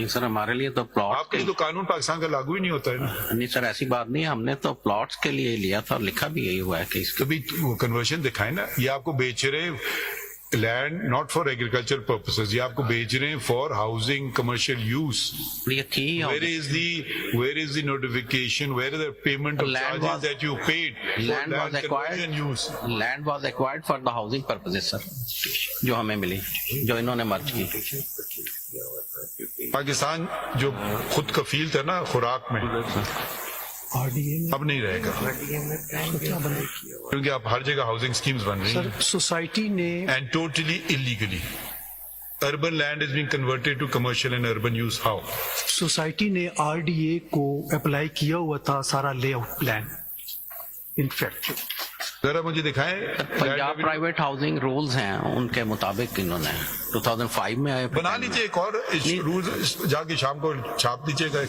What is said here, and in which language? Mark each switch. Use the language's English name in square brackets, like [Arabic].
[Urdu] نہیں سر, ہمارے لیے تو پلاٹ آپ کے لیے تو قانون پاکستان کا لاگو ہی نہیں ہوتا ہے نا. نہیں سر, ایسی بات نہیں ہے, ہم نے تو پلاٹس کے لیے لیا تھا اور لکھا بھی یہی ہوا ہے کہ اس کا کبھی کنورژن دکھائیں نا. یہ آپ کو بیچ رہے [English] land not for agriculture purposes, [Urdu] یہ آپ کو بیچ رہے ہیں [English] For housing commercial use. [Urdu] یہ تھی. [English] Where is the notification? Where is the payment of charges that you paid for land conversion use? Land was acquired for the housing purposes sir, [Urdu] جو ہمیں ملی, جو انہوں نے مرج کی. پاکستان جو خود کفیل تھا نا خوراک میں, اب نہیں رہے گا, کیونکہ اب ہر جگہ ہاؤسنگ سکیمز بن رہی ہیں سوسائٹی نے [English] and totally illegally. Urban land is being converted to commercial and urban use. How? [Urdu] Society نے RDA کو اپلائی کیا ہوا تھا سارا لے آؤٹ پلان. انفیکٹ ذرا مجھے دکھائیں. پنجاب پرائیویٹ ہاؤسنگ رولز ہیں, ان کے مطابق انہوں نے 2005 میں آئے. بنا لیجیے ایک اور رولز, جا کے شام کو چھاپ دیجیے گا.